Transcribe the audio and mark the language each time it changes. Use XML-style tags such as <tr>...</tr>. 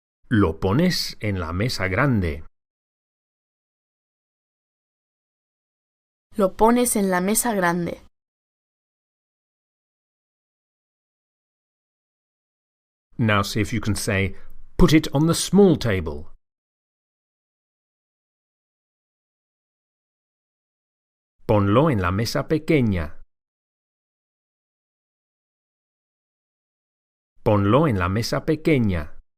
<es>Lo pones en la mesa grande. Lo pones en la mesa grande.</es> <en>Now see if you can say, put it on the small table.</en> <es>Ponlo en la mesa pequeña. Ponlo en la mesa pequeña.</es>